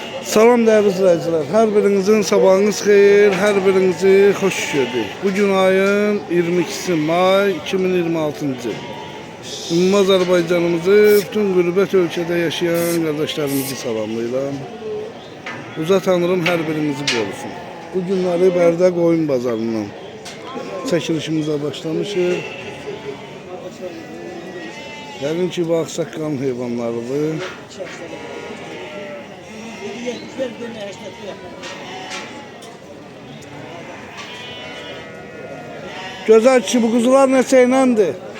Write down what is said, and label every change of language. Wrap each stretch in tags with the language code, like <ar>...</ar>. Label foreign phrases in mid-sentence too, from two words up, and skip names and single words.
<tr>Salam değerli izleyiciler. Her birinizin</tr> <az>sabahınız xeyir,</az> <tr>her birinizi hoş gördük. Bugün ayın 22 May 2026. Ümmü Azerbaycanımızı, bütün gurbet ülkede yaşayan kardeşlerimizi salamlayıram. Uza Tanrım her birinizi korusun.</tr> <az>Bu günləri Bərdə Qoyun Bazarından çəkilişimizə başlamışıq. Yəqin ki, bu ağsaqqal heyvanlarıdır. Gözəl kişi, bu quzular neçə iləndir?</az>